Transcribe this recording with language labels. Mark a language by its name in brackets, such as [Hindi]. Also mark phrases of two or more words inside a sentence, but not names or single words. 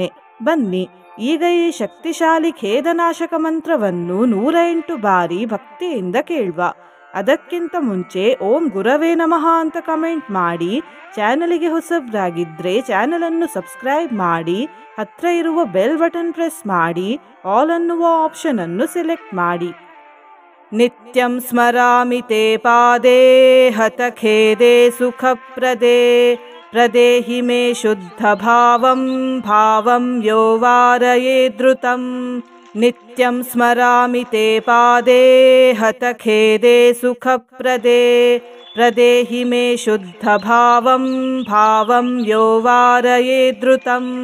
[Kannada] ಬನ್ನಿ ಈಗ ಈ ಶಕ್ತಿಶಾಲಿ ಖೇದನಾಶಕ ಮಂತ್ರವನ್ನು 108 ಬಾರಿ ಭಕ್ತಿಯಿಂದ ಕೇಳುವ. ಅದಕ್ಕಿಂತ ಮುಂಚೆ [Sanskrit] ಓಂ ಗುರವೇ ನಮಃ [Kannada] ಅಂತ ಕಮೆಂಟ್ ಮಾಡಿ. ಚಾನಲಿಗೆ ಹೊಸಬ್ರಾಗಿದ್ರೆ ಚಾನಲನ್ನು ಸಬ್ಸ್ಕ್ರೈಬ್ ಮಾಡಿ, ಹತ್ರ ಇರುವ [English] bell button press [Kannada] ಮಾಡಿ, ಆಲ್ ಅನ್ನುವ ಆಪ್ಷನ್ ಅನ್ನು ಸೆಲೆಕ್ಟ್ ಮಾಡಿ. [Sanskrit] ನಿತ್ಯಂ ಸ್ಮರಾಮಿ ತೇ ಪಾದೇ ಹತ ಖೇದೇ ಸುಖಪ್ರದೇ ಪ್ರದೇಹಿ ಮೇ ಶುದ್ಧ ಭಾವಂ ಭಾವಂ ಯೋ ವಾರಯೇ ಧೃತಂ. ನಿತ್ಯಂ ಸ್ಮರಾಮಿ ತೇ ಪಾದೇ ಹತ ಖೇದೇ ಸುಖಪ್ರದೇ ಪ್ರದೇಹಿ ಮೇ ಶುದ್ಧ ಭಾವಂ ಭಾವಂ ಯೋ ವಾರಯೇ ಧೃತಂ.